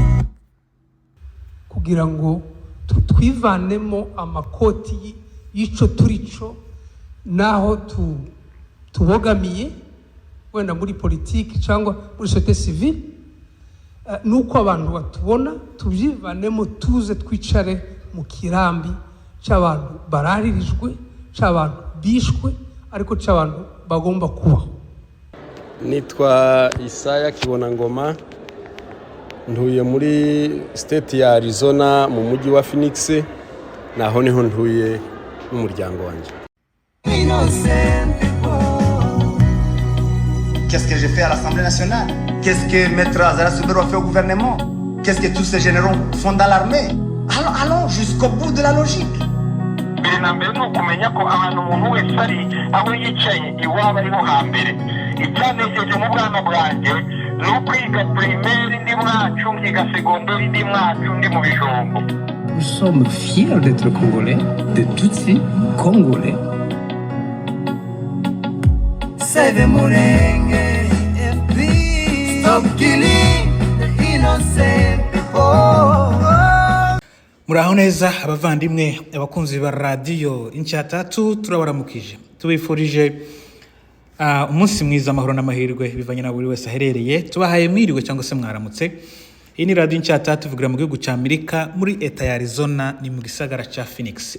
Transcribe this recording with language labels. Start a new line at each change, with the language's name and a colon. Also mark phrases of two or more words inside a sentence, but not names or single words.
Kinyarwanda: kugira ngo twivanemo amakoti y'ico turico naho tubogamiye wenda muri politiki cyangwa muri
French: societe civile,
Kinyarwanda: nuko abantu batubona tubyivanemo, tuze twicare mu kirambi cy'abantu bararirijwe, cy'abantu bishwe, ariko cy'abantu bagomba kubaho. Nitwa Isaya Kibonangoma, ntuye muri state ya Arizona mu mujyi wa Phoenix, naho niho ntuye n'umuryango wanjye.
French: Qu'est-ce que j'ai fait à l'Assemblée nationale? Qu'est-ce que Maître Azara Soubero a fait au gouvernement? Qu'est-ce que tous ces généraux font dans l'armée? Allons jusqu'au bout de la logique. Nous sommes fiers d'être Congolais, de Tutsi Congolais.
English: Save Murenge, FB, stop killing the innocent people.
Kinyarwanda: Muraho neza abavandimwe abakunzi ba radio Inchatatu, turabaramukije tubifurije umunsi mwiza, amahoro n'amahirwe bivanye na buri wese aherereye. Tubahaye mwiriwe cyangwa se mwaramutse. Iyi ni radio Inchatatu tuvugira mu gihugu cya Amerika muri eta ya Arizona, ni mu gisagara cya Phoenix.